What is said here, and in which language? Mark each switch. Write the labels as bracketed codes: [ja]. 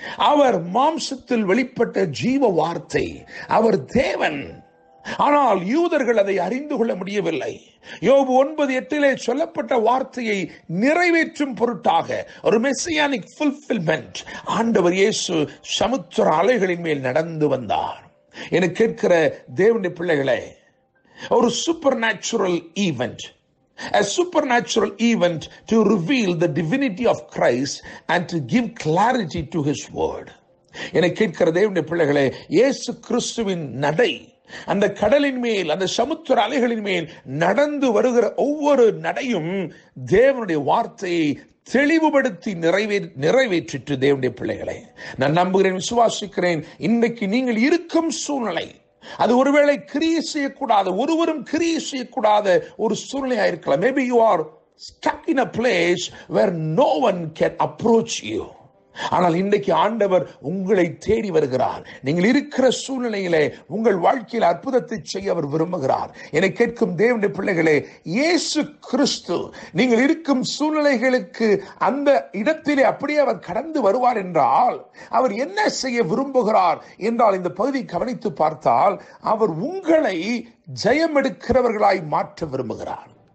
[ta] அவர் மாம்சத்தில் வெளிப்பட்ட ஜீவ வார்த்தை, அவர் தேவன். ஆனால் யூதர்கள் அதை அறிந்து கொள்ள முடியவில்லை. யோபு 9:8 சொல்லப்பட்ட வார்த்தையை நிறைவேற்றும் பொருட்டாக ஒரு மெசியானிக் ஃபுல்ஃபில்மென்ட் ஆண்டவர் இயேசு சமுத்திர அலைகளின் மேல் நடந்து வந்தார். என கேட்கிற தேவனுடைய பிள்ளைகளே, ஒரு [en] Supernatural event, a supernatural event to reveal the divinity of Christ and to give clarity to his word. [ta] என கேட்கிற தேவனுடைய பிள்ளைகளே, இயேசு கிறிஸ்துவின் நடை அந்த கடலின் மேல், அந்த சமுத்திர அலைகளின் மேல் நடந்து வருகிற ஒவ்வொரு நடையும் தேவனுடைய வார்த்தையை தெளிவுபடுத்தி நிறைவேற்றிட்டு தேவனுடைய பிள்ளைகளை நான் நம்புகிறேன், விசுவாசிக்கிறேன். இன்றைக்கு நீங்கள் இருக்கும் சூழ்நிலை அது ஒருவேளை கிரியை செய்யக்கூடாத, ஒருவரும் கிரியை செய்யக்கூடாத ஒரு சூழ்நிலையா இருக்கலாம். [en] Maybe you are stuck in a place where no one can approach you. [ta] ஆனால் இன்றைக்கு ஆண்டவர் உங்களை தேடி வருகிறார். நீங்கள் இருக்கிற சூழ்நிலையிலே உங்கள் வாழ்க்கையில் அற்புதத்தை செய்ய அவர் விரும்புகிறார். என்னை கேட்கும் தேவனுடைய பிள்ளைகளே, இயேசு கிறிஸ்து நீங்கள் இருக்கும் சூழ்நிலைகளுக்கு அந்த இடத்திலே அப்படியே அவர் கடந்து வருவார் என்றால் அவர் என்ன செய்ய விரும்புகிறார் என்றால், இந்த பகுதியை கவனித்து பார்த்தால் அவர் உங்களை ஜெயம் எடுக்கிறவர்களாய் மாற்ற விரும்புகிறார்.